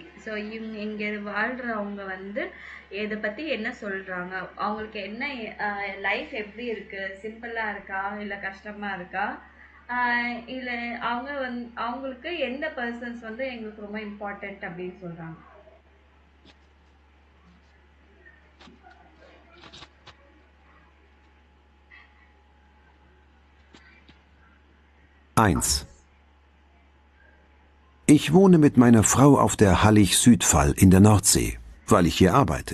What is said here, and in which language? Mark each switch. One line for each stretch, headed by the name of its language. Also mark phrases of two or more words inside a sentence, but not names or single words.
Tamil: ஸோ இவங்க இங்கே வாழ்கிறவங்க வந்து இதை பற்றி என்ன சொல்கிறாங்க, அவங்களுக்கு என்ன லைஃப் எப்படி இருக்குது, சிம்பிளாக இருக்கா இல்லை கஷ்டமாக இருக்கா, இல்லை அவங்களுக்கு எந்த பர்சன்ஸ் வந்து எங்களுக்கு ரொம்ப இம்பார்ட்டண்ட் அப்படின்னு சொல்கிறாங்க.
German: Ich wohne mit meiner Frau auf der Hallig-Südfall in der Nordsee, weil ich hier arbeite.